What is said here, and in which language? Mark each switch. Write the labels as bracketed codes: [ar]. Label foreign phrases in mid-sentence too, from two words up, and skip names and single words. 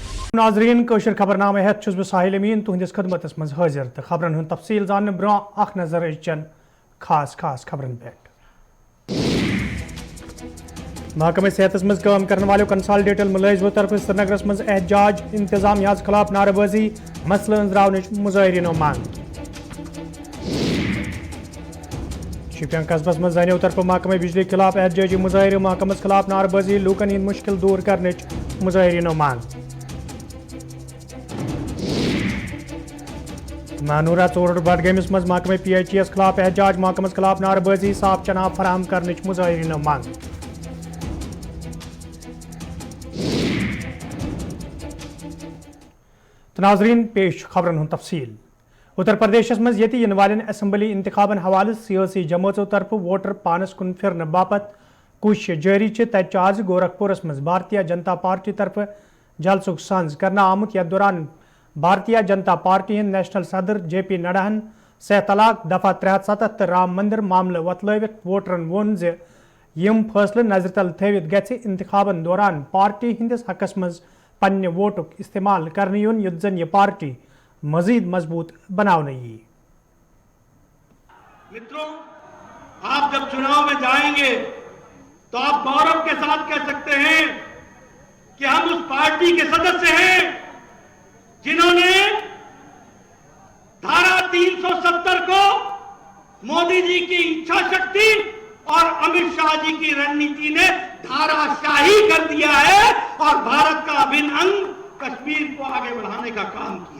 [ks] नाजरीन कशर खबरनामे हेत छुस बह साहिल अमीन तुहंदिस खदमतस मज हाजिर तो खबरन हुंद तफसील जानने ब्रोह अख नजर अचन खास खास खबरन पे। महकमे सेहतस मज काम करने वाले कंसल्टेंट मुलाजिमों तरफ श्रीनगरस मज एहतजाज इंतजामिया खिलाफ नारेबाजी मसला अंजरावन मुजाहिरीनो मांग। शोपियां कस्बस मज जनियों तरफ महकमे बिजली खिलाफ एहतजाजी मुजाहिर महकमस खिलाफ नारेबाजी लूकन हिंद मुश्किल दूर करने मुजाहिरीनो मांग। मानूरा चोर बडगमिस मज महकमे PHES खिलाफ एहतजाज महकमस खिलाफ नारेबाजी साफ चनाब फराहम करने मुजाहिरीनो मांग। नाजरीन पेश खबरन हुंद तफसील। उत्तर प्रदेश मज ये इन वाले असम्बली इंतखाबन हवाले सियासी जमातों तरफ वोटर पानस कुन फिरन बापत कोशिश जारी तत आज गोरखपुरस मज भारतीय जनता पार्टी तरफ जलसुक सांझ करना आमुत यथ दौरान भारतीय जनता पार्टी हिंद नेशनल सदर JP नड्डाहन सह तलाक दफा 377 राम मंदिर मामले वतलवित वोटरन वोन जे यम फैसले नजर तल थवित गि इंतखाबन दौरान पार्टी हिंदिस हकस मज पन्ने वोटुक इस्तेमाल करने युन युद्ध जन ये पार्टी मजीद मजबूत बनाने यी। [hi] मित्रों, आप जब चुनाव में जाएंगे तो आप गौरव के साथ कह सकते हैं कि हम उस पार्टी के सदस्य हैं जिन्होंने धारा 370 को मोदी जी की इच्छा शक्ति और अमित शाह जी की रणनीति ने धाराशाही कर दिया है और भारत का अभिन्न अंग कश्मीर को आगे बढ़ाने का काम किया।